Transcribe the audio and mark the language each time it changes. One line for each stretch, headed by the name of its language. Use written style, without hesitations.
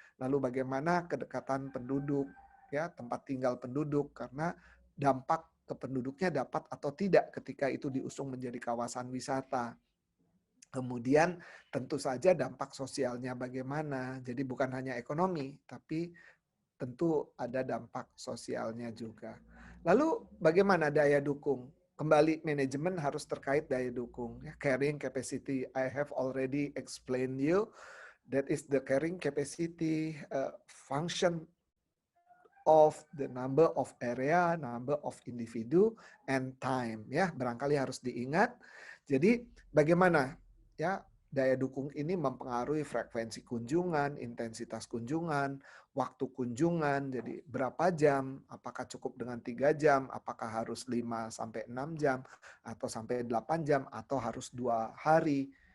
Indonesian: Lalu bagaimana kedekatan penduduk, ya, tempat tinggal penduduk, karena dampak ke penduduknya dapat atau tidak ketika itu diusung menjadi kawasan wisata. Kemudian tentu saja dampak sosialnya bagaimana. Jadi bukan hanya ekonomi, tapi tentu ada dampak sosialnya juga. Lalu bagaimana daya dukung? Kembali manajemen harus terkait daya dukung.
English: Ya, carrying capacity, I have already explained you. That is the carrying capacity function of the number of area, number of individu, and time.
Indonesian: Ya, barangkali harus diingat. Jadi bagaimana ya daya dukung ini mempengaruhi frekuensi kunjungan, intensitas kunjungan, waktu kunjungan. Jadi berapa jam? Apakah cukup dengan 3 jam? Apakah harus 5 sampai 6 jam atau sampai 8 jam atau harus 2 hari?